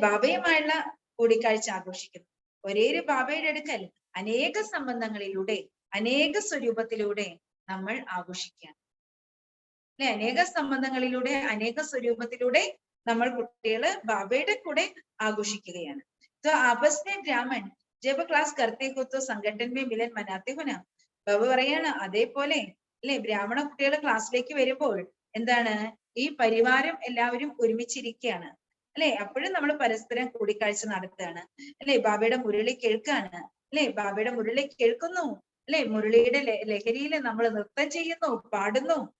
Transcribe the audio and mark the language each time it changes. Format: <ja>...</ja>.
<ml>ബാബയുമായുള്ള കൂടിക്കാഴ്ച ആഘോഷിക്കുന്നു. ഒരേ ഒരു ബാബയുടെ അടുക്കൽ അനേക സംബന്ധങ്ങളിലൂടെ അനേക സ്വരൂപത്തിലൂടെ നമ്മൾ ആഘോഷിക്കുകയാണ് അല്ലെ. അനേക സംബന്ധങ്ങളിലൂടെ അനേക സ്വരൂപത്തിലൂടെ നമ്മൾ കുട്ടികള് ബാബയുടെ കൂടെ ആഘോഷിക്കുകയാണ്.</ml> <hi>तो आपस में ब्राह्मण जब क्लास करते हो तो संगठन में मिलन मनाते हो ना.</hi> <ml>ബാബ പറയാണ് അതേപോലെ അല്ലെ, ബ്രാഹ്മണ കുട്ടികൾ ക്ലാസ്സിലേക്ക് വരുമ്പോൾ എന്താണ്, ഈ പരിവാരം എല്ലാവരും ഒരുമിച്ചിരിക്കുകയാണ് അല്ലെ. അപ്പോഴും നമ്മൾ പരസ്പരം കൂടിക്കാഴ്ച നടത്തുകയാണ് അല്ലെ. ബാബയുടെ മുരളി കേൾക്കാണ് അല്ലെ. ബാബയുടെ മുരളി കേൾക്കുന്നു അല്ലെ. മുരളിയുടെ ലഹരിയിൽ നമ്മൾ നൃത്തം ചെയ്യുന്നു, പാടുന്നു.</ml>